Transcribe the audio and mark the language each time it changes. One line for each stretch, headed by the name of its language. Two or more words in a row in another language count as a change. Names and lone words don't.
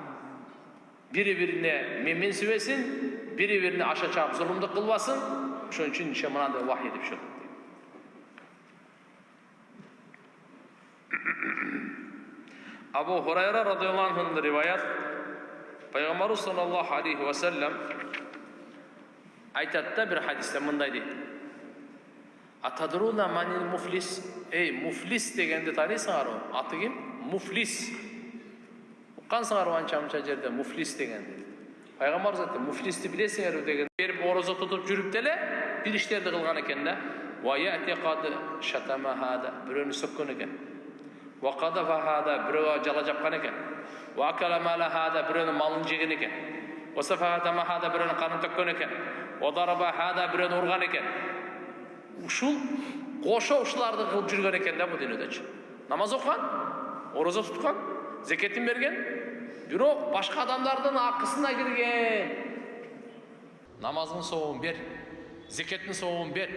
Kyrgyz: Бири-бирине менсибесин, бири-бирине аша чаап зулумдук кылбасын. Ошон үчүн ише мынандай вахий деп түшүрдү. Абу Хурайра
Arabic: رضي الله عنه
Kyrgyz: риваят, Пайгамбар
Arabic: صلى الله عليه وسلم
Kyrgyz: айтат да бир хадисте мындай дейт:
Arabic: "أتدرون من المفلس?"
Kyrgyz: Эй, муфлис дегенди тааныйсыңарбы? Аты ким? Муфлис. Уккансыңарбы анча-мынча жерде муфлис дегенди? Пайгамбар айтты: "Муфлисти билесиңерби?" деген. Берип орозо тутуп жүрүп деле бир иштерди кылган экен да.
Arabic: ويأتي قد شتم هذا,
Kyrgyz: бирөөнү сөккөн экен.
Arabic: وقذف هذا,
Kyrgyz: бирөөгө жала жапкан экен.
Arabic: وأكل مال هذا,
Kyrgyz: бирөөнүн малын жеген экен.
Arabic: وسفك دم هذا,
Kyrgyz: бирөөнүн канын төккөн экен.
Arabic: وضرب هذا,
Kyrgyz: бирөөнү урган экен. Ушул кошо ушуларды кылып жүргөн экен да бул дүйнөдөчү. Намаз окуган, орозо туткан, зекетин берген, бирок башка адамдардын акысына кирген. Намазын соогун бер, зекеттин соогун бер.